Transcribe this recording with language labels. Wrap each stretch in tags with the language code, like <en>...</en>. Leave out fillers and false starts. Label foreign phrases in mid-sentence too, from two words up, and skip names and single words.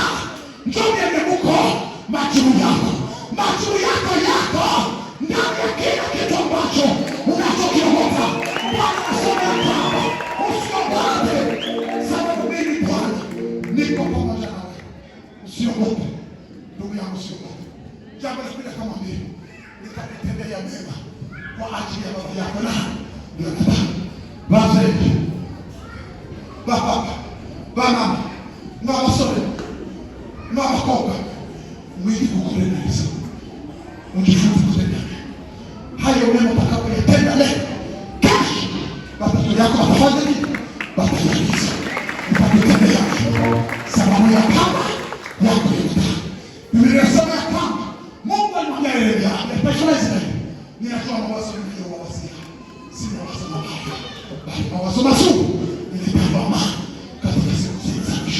<sw>Ndio neno muko majibu yako. Majibu yako ndani ya kila kitu ambacho unachokiogopa. Bwana anasema kwamba usiogope, sababu mimi Bwana niko pamoja nawe. Usiogope. Ndugu yangu, usiogope. Jambo la pili akamwambia, nitakutendea mema kwa ajili ya baba yako na Yonatani.</sw> <rw>Baba, n'abasore n'abakobwa mwigi kukureneza,</rw> <sw>ujifunze kutenda hayo mema utakapoyatenda leo. Kesho watoto yako watafanya nini? Watayaliza. Utakutendea sababu ya baba yako Yonatani. Biblia inasema ya kwamba Mungu alimwambia Yeremia, Israeli, ninatoa mawazo niliyowawasia, si mawazo mabaya, bali mawazo mazuri nilipamba amani katika siku za mwisho.</sw>